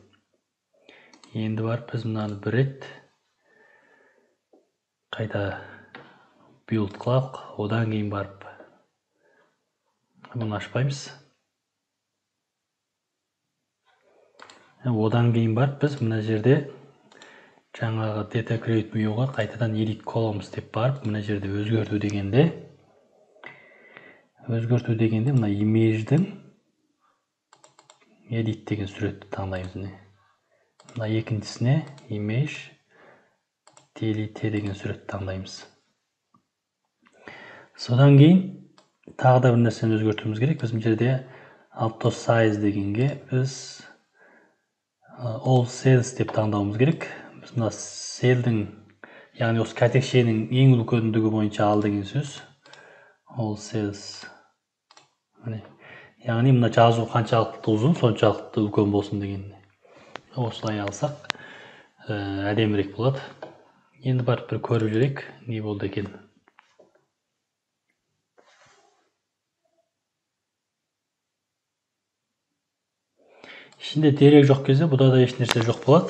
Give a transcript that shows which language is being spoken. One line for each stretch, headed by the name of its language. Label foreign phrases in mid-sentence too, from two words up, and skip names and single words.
Kazakh: Енді барып біз мынаны бір рет қайта build қылақ, одан кейін барып бұны ашпаймыз. Одан кейін барып біз мына жерде жаңағы
English: data create view'ға
Kazakh: қайтадан
English: edit columns
Kazakh: деп барып, мына жерде өзгерту дегенде мына
English: image'дің edit
Kazakh: деген суретті таңдаймыз. Мына екіншісіне
English: image delete
Kazakh: деген суретті таңдаймыз. Содан кейін тағы да бір нәрсені өзгертуіміз керек. Біз мына жерде
English: auto size
Kazakh: дегенге біз
English: all cells
Kazakh: деп таңдауымыз керек. Біз мына селдің, яғни осы катекшенің ең үлкендігі бойынша ал деген сөз.
English: All cells.
Kazakh: Яғни мына жазу қаншалықты ұзын, соншалықты үлкен болсын деген. Осылай алсақ әдемірек болады. Енді барып бір көріп жүрейік, не болды екен. Ішінде дерек жоқ кезде бұда да еш нәрсе жоқ болады.